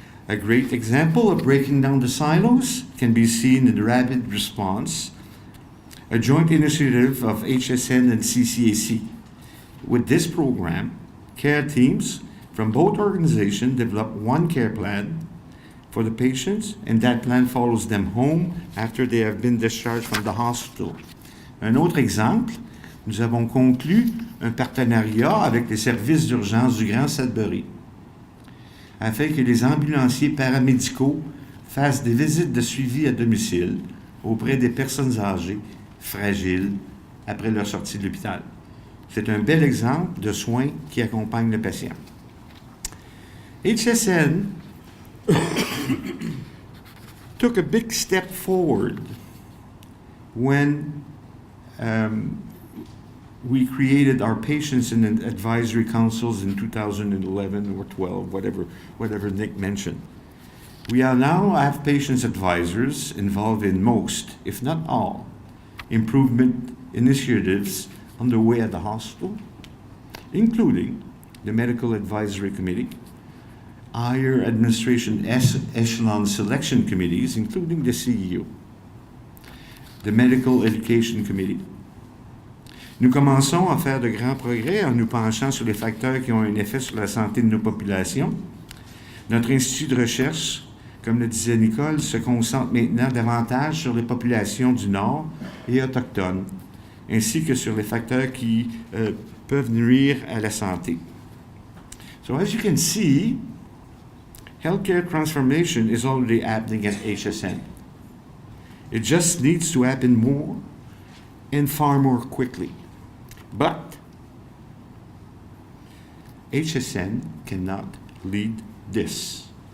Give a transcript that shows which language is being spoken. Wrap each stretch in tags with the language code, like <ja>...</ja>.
<en>A great example of breaking down the silos can be seen in the rapid response, a joint initiative of HSN and CCAC. With this program, care teams from both organizations develop one care plan for the patients, and that plan follows them home after they have been discharged from the hospital.</en> <fr>Un autre exemple, nous avons conclu un partenariat avec les services d'urgence du Grand Sudbury afin que les ambulanciers paramédicaux fassent des visites de suivi à domicile auprès des personnes âgées, fragiles, après leur sortie de l'hôpital. C'est un bel exemple de soins qui accompagnent le patient.</fr> <en>HSN took a big step forward when we created our patients and advisory councils in 2011 or 12, whatever Nick mentioned. We now have patients advisors involved in most, if not all, improvement initiatives underway at the hospital, including the Medical Advisory Committee, higher administration echelon selection committees, including the CEO, the Medical Education Committee.</en> <fr>Nous commençons à faire de grands progrès en nous penchant sur les facteurs qui ont un effet sur la santé de nos populations. Notre institut de recherche, comme le disait Nicole, se concentre maintenant davantage sur les populations du Nord et autochtones, ainsi que sur les facteurs qui peuvent nuire à la santé.</fr> <en>So as you can see, healthcare transformation is already happening at HSN. It just needs to happen more and far more quickly. But HSN cannot lead this.</en>